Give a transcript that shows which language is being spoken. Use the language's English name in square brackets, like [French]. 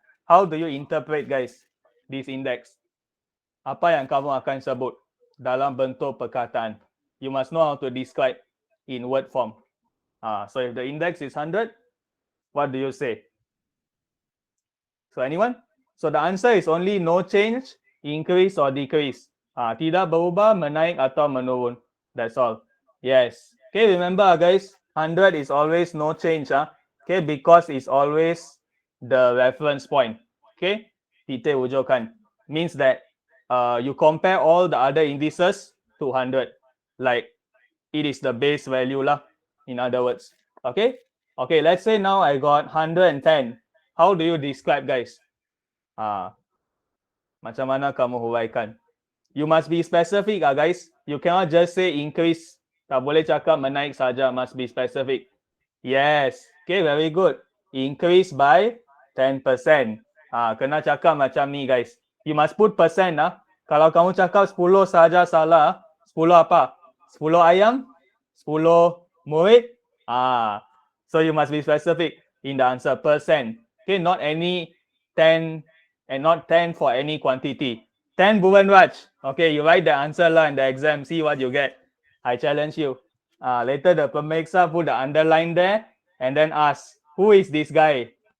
[English] How do you interpret guys this index? [Malay] Apa yang kamu akan sebut dalam bentuk perkataan? [English] You must know how to describe in word form. So if the index is 100, what do you say? So anyone? So the answer is only no change, increase or decrease. [Malay] Tidak berubah, menaik atau menurun. [English] That's all. Yes. Okay, remember guys, 100 is always no change. Okay, because it's always the reference point. Okay, titik rujukan means that you compare all the other indices to 100. Like it is the base value lah. In other words. Okay. Okay, let's say now I got 110. How do you describe guys? [Malay] Macam mana kamu huraikan? [English] You must be specific guys. You cannot just say increase. [Malay] Tak boleh cakap menaik saja. [English] Must be specific. Yes. Okay, very good. Increase by 10%. [Malay] Kena cakap macam ni guys. [English] You must put percent. [Malay] Kalau kamu cakap 10 saja salah. 10 apa? 10 ayam? 10 murid? [English] So you must be specific in the answer. Percent. Okay, not any 10 and not 10 for any quantity. 10 Bhuvan Raj. Okay, you write the answer lah in the exam. See what you get. I challenge you. Later the Pemeksa put the underline there and then ask, who is this guy?